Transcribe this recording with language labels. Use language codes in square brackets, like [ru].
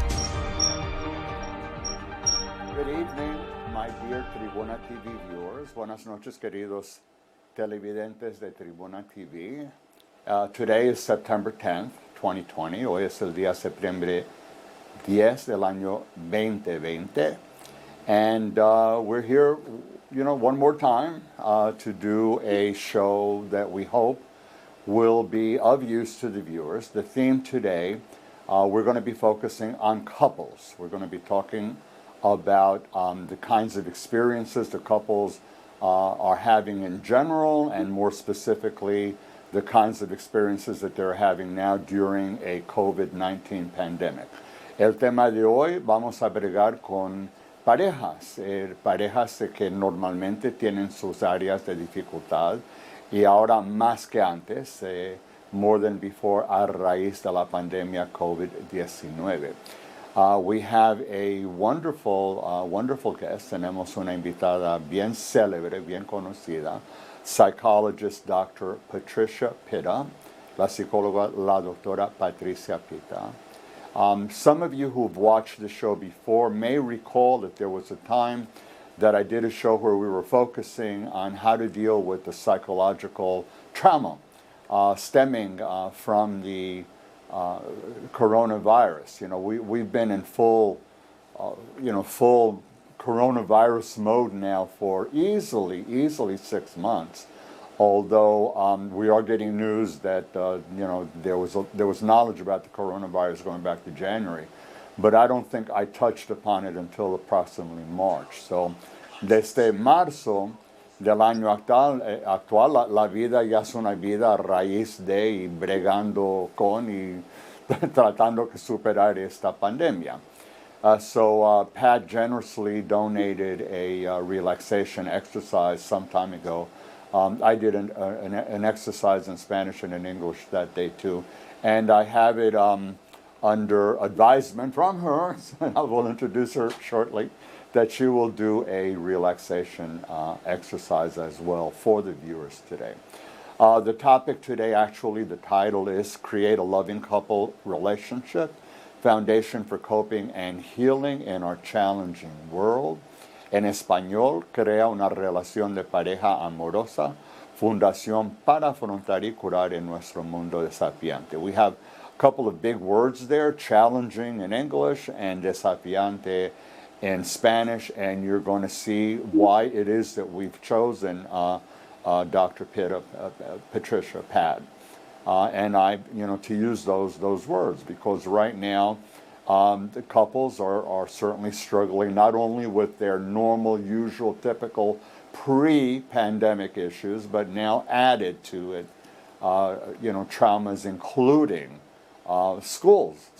[en] Good evening, my dear Tribuna TV viewers. [es] Buenas noches, queridos televidentes de Tribuna TV. [en] Today is September 10th, 2020. [es] Hoy es el día septiembre 10 del año 2020. [en] And we're here, one more time to do a show that we hope will be of use to the viewers. The theme today, we're going to be focusing on couples. We're going to be talking about the kinds of experiences the couples are having in general, and more specifically, the kinds of experiences that they're having now during a COVID-19 pandemic. [es] El tema de hoy vamos a bregar con parejas que normalmente tienen sus áreas de dificultad y ahora más que antes, [en] more than before, [es] a raíz de la pandemia COVID-19. [en] We have a wonderful guest. [es] Tenemos una invitada bien célebre, bien conocida, [en] psychologist Dr. [es] Patricia Pitta, la psicóloga la doctora Patricia Pitta. [en] Some of you who've watched the show before may recall that there was a time that I did a show where we were focusing on how to deal with the psychological trauma stemming from the coronavirus. We've been in full coronavirus mode now for easily 6 months. Although we are getting news that there was knowledge about the coronavirus going back to January, but I don't think I touched upon it until approximately March. [es] So, desde marzo del año actual, la vida ya es una vida a raíz de y bregando con y tratando de superar esta pandemia. [en] So Pat generously donated a relaxation exercise some time ago. I did an exercise in Spanish and in English that day too, and I have it under advisement from her, and I will introduce her shortly, that she will do a relaxation exercise as well for the viewers today. The topic today, actually, the title is Create a Loving Couple Relationship, Foundation for Coping and Healing in Our Challenging World. [es] En español, Crea una relación de pareja amorosa, fundación para afrontar y curar en nuestro mundo desafiante. [en] We have a couple of big words there, challenging in English and desafiante in Spanish, and you're going to see why it is that we've chosen Dr. Patricia Pat. And to use those words, because right now the couples are certainly struggling not only with their normal, usual, typical pre-pandemic issues, but now added to it, traumas including schools.